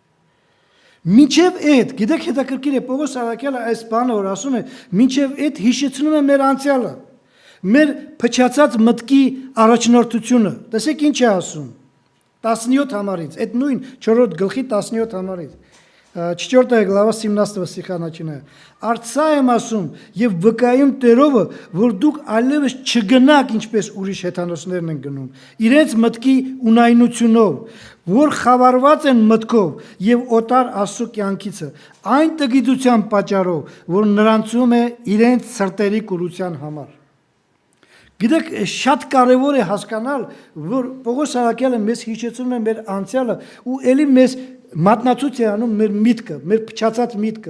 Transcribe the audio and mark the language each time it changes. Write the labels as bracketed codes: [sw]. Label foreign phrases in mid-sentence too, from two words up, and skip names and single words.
[hy] Մինչև այդ, գիտեք հետաքրքիր է Պողոս Սարաքյալը այս բանը որ ասում է, մինչև այդ հիշեցնում է մեր անցյալը, մեր փչացած մտքի առաջնորդությունը։ Տեսեք ինչ է ասում։ 17 համարից, այդ նույն 4-րդ գլխի 17 համարից։ [ru] 4 глава 17 стиха начиная. [hy] Արցա եմ ասում եւ վկայում Տերովը, որ դուք այլևս չգնաք ինչպես ուրիշ հեթանոսներն են գնում։ Իրենց մտքի ունայնությունով, որ խավարված են մտքով եւ օտար Աստծո կյանքիցը, այն տգիտության պատճառով, որ նրանցում է իրենց սրտերի կուրության համար։ Գիտեք, շատ կարևոր է հասկանալ, որ Պողոս Արաքյալը մեզ հիշեցնում է մեր անցյալը ու ելի մեզ մատնացույց է անում մեր միտքը, մեր փչացած միտքը,